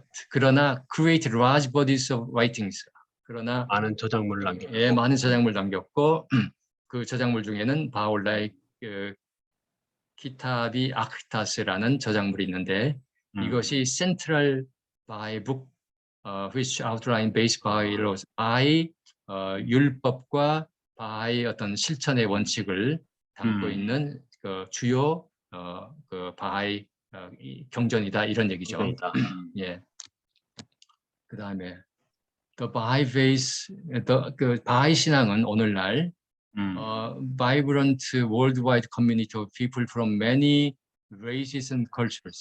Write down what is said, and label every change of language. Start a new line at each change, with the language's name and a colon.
Korean: 그러나
English: create large bodies of writings.
Korean: 그러나 많은 저작물을 남겼고. 예, 많은 저작물을 남겼고 그 저작물 중에는 바올라의 키타비 아크타스라는 저작물이 있는데 이것이 센트럴 바하이 북
English: which outline basic Baha'i laws.
Korean: 바하이 율법과 바하이 어떤 실천의 원칙을 담고 있는 그 주요 그 바하이 이 경전이다 이런 얘기죠. 이건이다. 예. 그 다음에
English: The Baha'i Faith,
Korean: 그 바하이 신앙은 오늘날
English: vibrant worldwide community of people from many races and cultures.